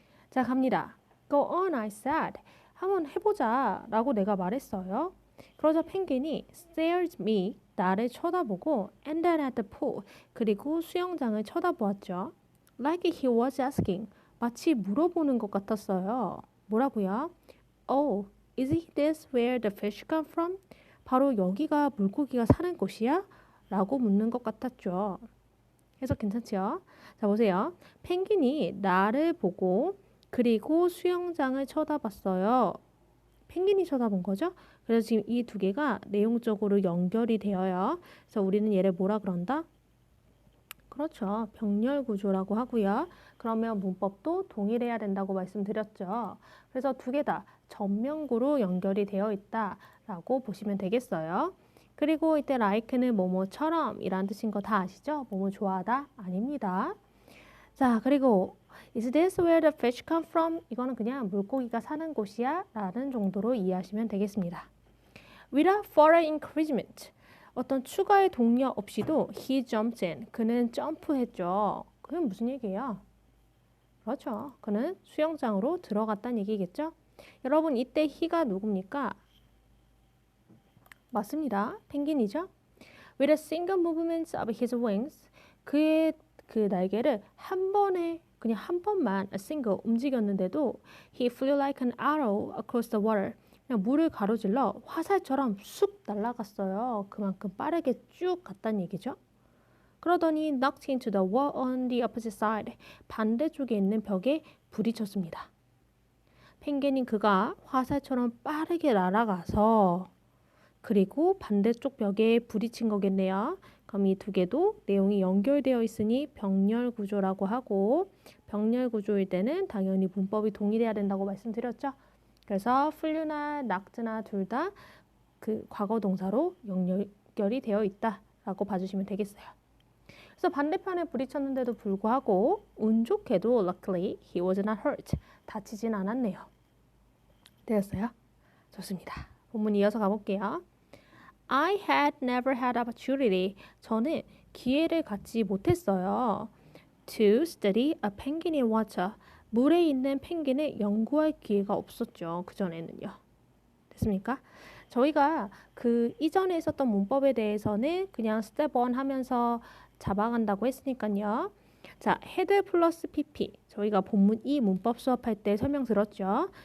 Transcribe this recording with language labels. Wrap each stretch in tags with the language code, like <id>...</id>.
<ko>자, 갑니다.</ko> <en>Go on, I said.</en> <ko>한번 해보자 라고 내가 말했어요. 그러자 펭귄이</ko> <en>stared me,</en> <ko>나를 쳐다보고</ko> <en>and then at the pool,</en> <ko>그리고 수영장을 쳐다보았죠.</ko> <en>Like he was asking,</en> <ko>마치 물어보는 것 같았어요. 뭐라고요?</ko> <en>Oh, is this where the fish come from?</en> <ko>바로 여기가 물고기가 사는 곳이야? 라고 묻는 것 같았죠. 해석 괜찮죠? 자, 보세요. 펭귄이 나를 보고 그리고 수영장을 쳐다봤어요. 펭귄이 쳐다본 거죠? 그래서 지금 이 두 개가 내용적으로 연결이 되어요. 그래서 우리는 얘를 뭐라 그런다? 그렇죠. 병렬 구조라고 하고요. 그러면 문법도 동일해야 된다고 말씀드렸죠. 그래서 두 개 다 전면구로 연결이 되어 있다라고 보시면 되겠어요. 그리고 이때 like는 뭐뭐처럼 이란 뜻인 거 다 아시죠? 뭐뭐 좋아하다? 아닙니다. 자, 그리고</ko> <en>Is this where the fish come from?</en> <ko>이거는 그냥 물고기가 사는 곳이야 라는 정도로 이해하시면 되겠습니다.</ko> <en>Without further encouragement,</en> <ko>어떤 추가의 독려 없이도</ko> <en>he jumped in,</en> <ko>그는 점프했죠. 그게 무슨 얘기예요? 그렇죠. 그는 수영장으로 들어갔다는 얘기겠죠? 여러분, 이때 he가 누굽니까? 맞습니다. 펭귄이죠?</ko> <en>With a single movement of his wings,</en> <ko>그의 그 날개를 그냥 한 번만</ko> <en>a single</en> <ko>움직였는데도</ko> <en>he flew like an arrow across the water.</en> <ko>그냥 물을 가로질러 화살처럼 쑥 날아갔어요. 그만큼 빠르게 쭉 갔다는 얘기죠. 그러더니</ko> <en>knocked into the wall on the opposite side.</en> <ko>반대쪽에 있는 벽에 부딪혔습니다. 펭귄인 그가 화살처럼 빠르게 날아가서 그리고 반대쪽 벽에 부딪힌 거겠네요. 그럼 이 두 개도 내용이 연결되어 있으니 병렬 구조라고 하고 병렬 구조일 때는 당연히 문법이 동일해야 된다고 말씀드렸죠. 그래서 flu나 knocked나 둘 다 그 과거 동사로 연결이 되어 있다라고 봐주시면 되겠어요. 그래서 반대편에 부딪혔는데도 불구하고 운 좋게도</ko> <en>luckily he was not hurt.</en> <ko>다치진 않았네요. 되었어요? 좋습니다. 본문 이어서 가볼게요.</ko> <en>I had never had opportunity.</en> <ko>저는 기회를 갖지 못했어요.</ko> <en>To study a penguin in water.</en> <ko>물에 있는 펭귄을 연구할 기회가 없었죠. 그전에는요. 됐습니까? 저희가 그 이전에 있었던 문법에 대해서는 그냥 스텝 1 하면서 잡아간다고 했으니까요. 자, 헤드 플러스 pp. 저희가 본문 2 문법 수업할 때 설명 들었죠.</ko>